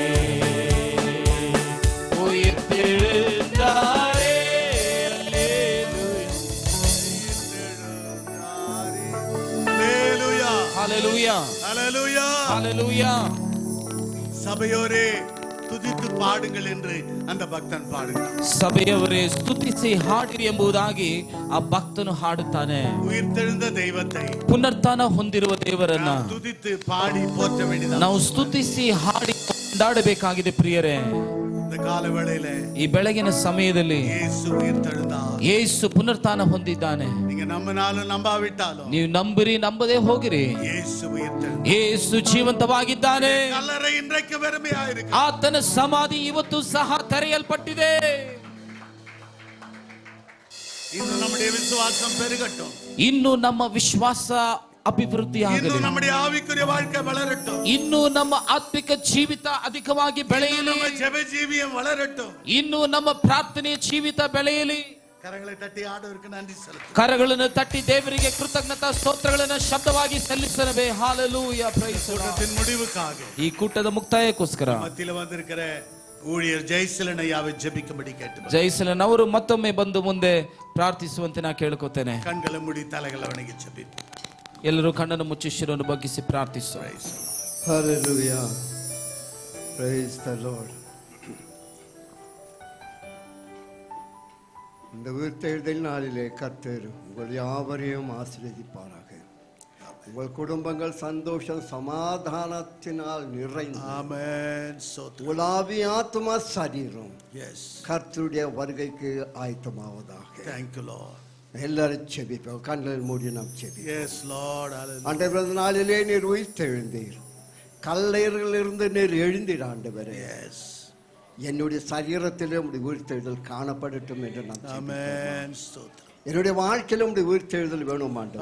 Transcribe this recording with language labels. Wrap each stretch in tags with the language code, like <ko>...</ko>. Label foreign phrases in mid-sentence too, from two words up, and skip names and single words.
<ta>உயிர்த்தெழுந்தாரே, அல்லேலூயா. ஹalleluya ஹalleluya, ஹalleluya ஹalleluya. சபையோரே துதித்து பாடுங்கள் என்று அந்த பக்தன் பாடுகிறான்.</ta> <kn>ಸಭೆಯವರೇ ಸ್ತುತಿಸಿ ಹಾಡಿರಿ ಎಂಬುದಾಗಿ ಆ ಭಕ್ತನು ಹಾಡುತ್ತಾನೆ.</kn> <ta>உயிர்த்தெழுந்த தெய்வத்தை</ta> <kn>ಪುನರುತ್ಥಾನ ಹೊಂದಿರುವ ದೇವರನ್ನ</kn> <ta>துதித்து பாடி போற்ற வேண்டியது.</ta> <kn>ನಾವು ಸ್ತುತಿಸಿ ಹಾಡಿ ಕೊಂಡಾಡಬೇಕಾಗಿದೆ ಪ್ರಿಯರೇ.</kn> <ta>இந்த கால வேளையில</ta> <kn>ಈ ಬೆಳಗಿನ ಸಮಯದಲ್ಲಿ</kn> <ta>இயேசு உயிர்த்தெழுந்தார்.</ta> <kn>ಯೇಸು ಪುನರುತ್ಥಾನ ಹೊಂದಿದ್ದಾನೆ.</kn> <ta>நீங்க நம்பினாலும் நம்பாவிட்டாலும்</ta> <kn>ನೀವು ನಂಬಿರಿ ನಂಬದೇ ಹೋಗಿರಿ,</kn> <ta>இயேசு உயிர்த்தெழுந்தார்.</ta> <kn>ಯೇಸು ಜೀವಂತವಾಗಿದ್ದಾನೆ.</kn> <ta>கல்லறை இன்றைக்கு வெறுமையாயிருக்கு.</ta> <kn>ಆತನ ಸಮಾಧಿ ಇವತ್ತು ಸಹ ತೆರೆಯಲ್ಪಟ್ಟಿದೆ.</kn> <ta>இன்னும் நம்முடைய விசுவாசம் பெருகட்டும்.</ta> <kn>ಇನ್ನು ನಮ್ಮ ವಿಶ್ವಾಸ ಅಭಿವೃದ್ಧಿ</kn> <ta>இன்னும்</ta> <kn>ಆಗಲಿ.</kn> <ta>நம்முடைய ஆவிக்குரிய வாழ்க்கை வளரட்டும்.</ta> <kn>ಇನ್ನು ನಮ್ಮ ಆತ್ಮಿಕ ಜೀವಿತ ಅಧಿಕವಾಗಿ ಬೆಳೆಯಲಿ.</kn> <ta>நம்ம ஜெப ஜீவியம் வளரட்டும்.</ta> <kn>ಇನ್ನು ನಮ್ಮ ಪ್ರಾರ್ಥನೆಯ ಜೀವಿತ ಬೆಳೆಯಲಿ.</kn> <ta>கரங்களை தட்டி ஆண்டவருக்கு நன்றி செலுத்து.</ta> <kn>ಕರಗಳನ್ನು ತಟ್ಟಿ ದೇವರಿಗೆ ಕೃತಜ್ಞತಾ ಸ್ತೋತ್ರಗಳನ್ನು ಶಬ್ದವಾಗಿ ಸಲ್ಲಿಸಲೇ.</kn> <en>Hallelujah, Praise the Lord.</en> <ta>கூட்டத்தின் முடிவுக்காக</ta> <kn>ಈ ಕೂಟದ ಮುಕ್ತಾಯಕ್ಕೋಸ್ಕರ</kn> <ta>மத்தியில வந்திருக்கிற ஊழியர் ஜெயசீலன் ஐயாவை ஜெபிக்கும்படி கேட்டு</ta> <kn>ಜಯಸಲನ್ ಅವರು ಮತ್ತೊಮ್ಮೆ ಬಂದು ಮುಂದೆ ಪ್ರಾರ್ಥಿಸುವಂತೆ ನಾ ಕೇಳ್ಕೊತೇನೆ.</kn> <ta>கண்களை மூடி தலைகளை வணங்கி ஜெபிப்போம்.</ta> <kn>ಎಲ್ಲರೂ ಕಣ್ಣನ್ನು ಮುಚ್ಚಿ ಶಿರವನ್ನು ಬಗ್ಗಿಸಿ ಪ್ರಾರ್ಥಿಸು.</kn> <en>Hallelujah. Praise the Lord.</en> <ta>இந்த உயிர்த்தெழுதல் நாளிலே கர்த்தர் உங்கள் யாவரையும் ஆசீர்வதிப்பாராக. உங்கள் குடும்பங்கள் சந்தோஷம் சமாதானத்தினால் நிறைந்து ஆமென். ஸ்தோத்திரம். உங்கள் ஆவி ஆத்துமா சரீரம் எஸ். கர்த்தருடைய வருகைக்கு ஆயத்தமாவதாக.</ta> <en>Thank you Lord.</en> <ta>எல்லாரும் செபிப்போம். கண்கள் மூடி நாம் செபிப்போம்.</ta> <en>Yes Lord. Hallelujah.</en> <ta>ஆண்டவர் நாளிலே நீர் உயிர்த்தெழுந்தீர். கல்லறைகளிலிருந்து நீர் எழுந்தீர் ஆண்டவரே. Yes. என்னுடைய சரீரத்திலே உம்முடைய உயிர்த்தெழுதல் காணப்படட்டும் என்று நான் ஆமென். ஸ்தோத்திரம். என்னுடைய வாழ்க்கையில உம்முடைய உயிர்த்தெழுதல் வேணும் ஆண்டவரே.</ta>